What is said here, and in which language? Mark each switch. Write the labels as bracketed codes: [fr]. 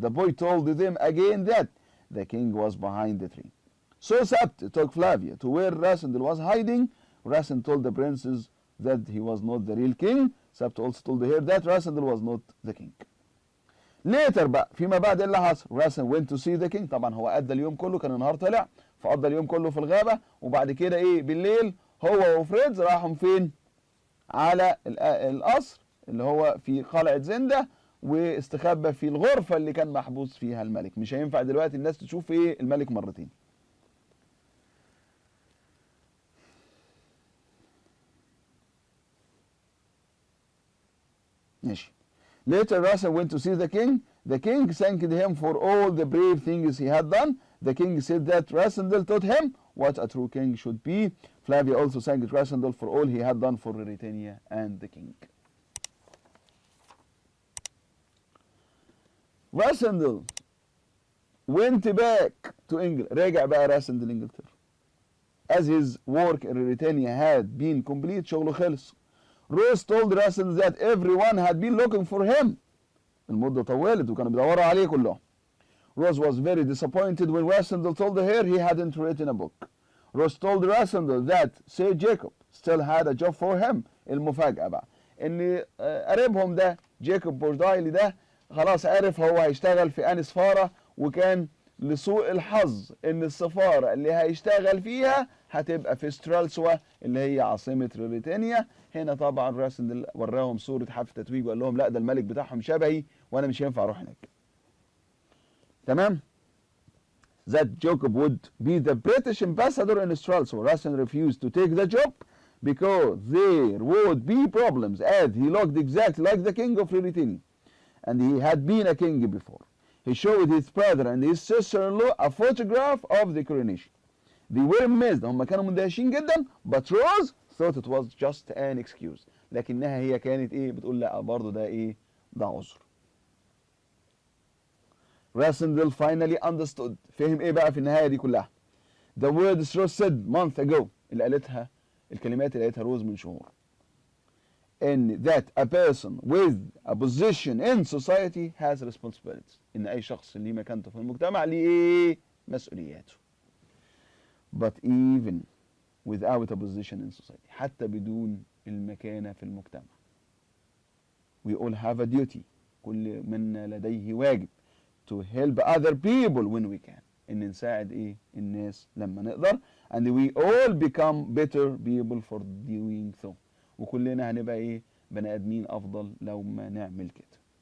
[en] The boy told them again that the king was behind the tree. So Sabta took Flavia to where Rasindel was hiding. Rassen told the princess that he was not the real king. Sabta also told her that Rasindel was not the king. Later [ar] بقى فيما بعد اللي حصل [en] Rassen went to see the king. [ar] طبعا هو قضى اليوم كله، كان النهار طلع فقضى اليوم كله في الغابة، وبعد كده بالليل هو وفريدز راحوا فين؟ على القصر اللي هو في قلعة زندا، واستخبى في الغرفة اللي كان محبوس فيها الملك. مش هينفع دلوقتي الناس تشوف ايه الملك مرتين. ماشي. [en] Later Russell went to see the king. The king thanked him for all the brave things he had done. The king said that Rassendel taught him what a true king should be. Flavia also thanked Rassendel for all he had done for Mauritania and the king. Rassendel went back to England. [ar] رجع بقى راسندل انجلترا. [en] As his work in Mauritania had been complete, [ar] شغله خلص. [en] Rose told Rassendel that everyone had been looking for him. [ar] المدة طولت وكانوا بيدوروا عليه كلهم. [en] Rose was very disappointed when Rassendel told her he hadn't written a book. Rose told Rassendel that Sir Jacob still had a job for him. [ar] المفاجأة بقى ان قريبهم ده جيكوب بوردايلي ده خلاص عرف هو هيشتغل في أنهي سفارة، وكان لسوء الحظ ان السفارة اللي هيشتغل فيها هتبقى في سترالسوا اللي هي عاصمة موريتانيا. هنا طبعا راسندل وراهم صورة حفل تتويج وقال لهم لا ده الملك بتاعهم شبهي وانا مش هينفع اروح هناك. تمام. [en] That Jacob would be the British ambassador in Stralsund. Rassendel refused to take the job because there would be problems, as he looked exactly like the king of Mauritania and he had been a king before. He showed his brother and his sister-in-law a photograph of the coronation. They were amazed. [ar] هم كانوا مندهشين جدا. [en] But Rose thought it was just an excuse. [ar] لكنها هي كانت ايه بتقول لا برضه ده ايه ده عذر. [en] Rassendel finally understood. [ar] فهم ايه بقى في النهاية دي كلها. [en] The words Rose said month ago. [ar] اللي قالتها الكلمات اللي قالتها روز من شهور. [en] And that a person with a position in society has responsibilities. [ar] إن أي شخص ليه مكانته في المجتمع ليه إيه؟ مسؤولياته. [en] But even without a position in society. [ar] حتى بدون المكانة في المجتمع. [en] We all have a duty. [ar] كل منا لديه واجب. [en] To help other people when we can. [ar] إن نساعد إيه؟ الناس لما نقدر. [en] And we all become better people for doing so. [ar] وكلنا هنبقى ايه بني ادمين افضل لو ما نعمل كده.